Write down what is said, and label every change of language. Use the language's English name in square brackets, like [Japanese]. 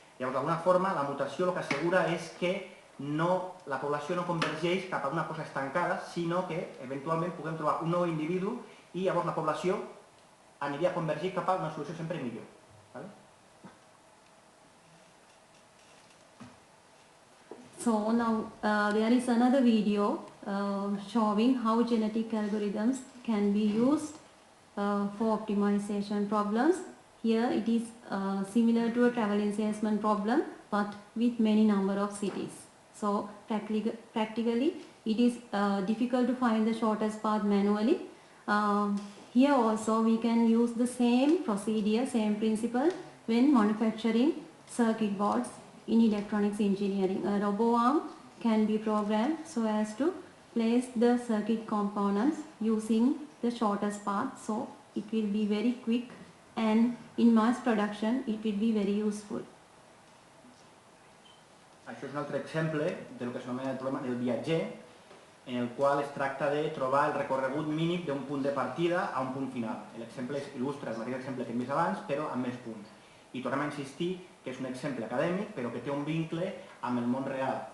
[Catalan] Llavors, d'alguna forma, la mutació el que assegura és que la població no convergeix cap a una cosa estancada, sinó que eventualment puguem trobar un nou individu i llavors la població aniria a convergir cap a una solució sempre millor. [English] So now there is another video showing how genetic algorithms can be used for optimization problems. Here it is similar to a travel salesman problem but with many number of cities. So practically it is difficult to find the shortest path manually. Here also we can use the same procedure, same principle when manufacturing circuit boards in electronics engineering. A robo arm can be programmed so as to place the circuit components using the shortest path, so it will be very quick and in mass production it will be very useful. [Catalan] Això és un altre exemple del que s'anomena el problema del viatger, en el qual es tracta de trobar el recorregut mínim d'un punt de partida a un punt final. L'exemple il·lustra el mateix exemple que hem vist abans, però amb més punts. I tornem a insistir que és un exemple acadèmic, però que té un vincle amb el món real.